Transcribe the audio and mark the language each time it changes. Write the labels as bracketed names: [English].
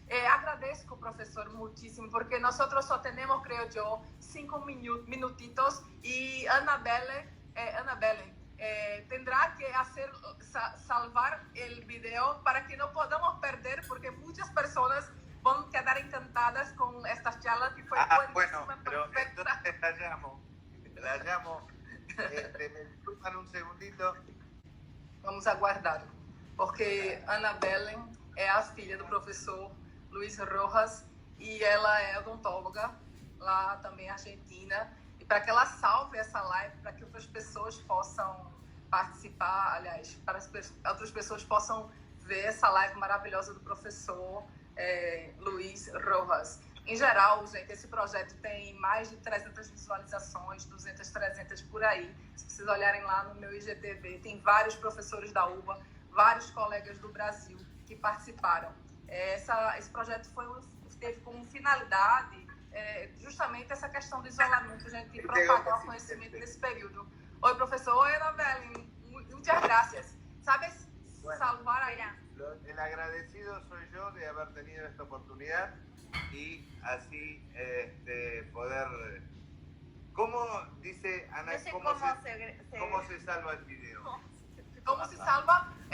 [Spanish] Agradezco, profesor, muchísimo, porque nosotros solo tenemos, creo yo, 5 minutitos, y Ana Belén, tendrá que salvar el video para que no podamos perder, porque muchas personas van a quedar encantadas con estas charlas que fue buenísima. Bueno, pero entonces la llamo. ¿Me disculpan un segundito? [Portuguese] Vamos aguardar, porque Ana Belén é a filha do professor Luiz Rojas, e ela é odontóloga lá também Argentina, e para que ela salve essa live, para que outras pessoas possam participar, aliás, para que outras pessoas possam ver essa live maravilhosa do professor Luiz Rojas. Em geral, gente, esse projeto tem mais de 300 visualizações, 200, 300 por aí. Se vocês olharem lá no meu IGTV, tem vários professores da UBA, vários colegas do Brasil que participaram. Esse projeto teve como finalidade justamente essa questão do isolamento, a gente propagar o conhecimento nesse período. Oi, professor. Oi, Ana Belén. [Spanish] Muchas gracias. ¿Sabes Bueno, salvar ahí? El agradecido soy yo de haber tenido esta oportunidad y así poder... ¿Cómo dice Ana? No sé ¿Cómo se salva el video? ¿Cómo se salva?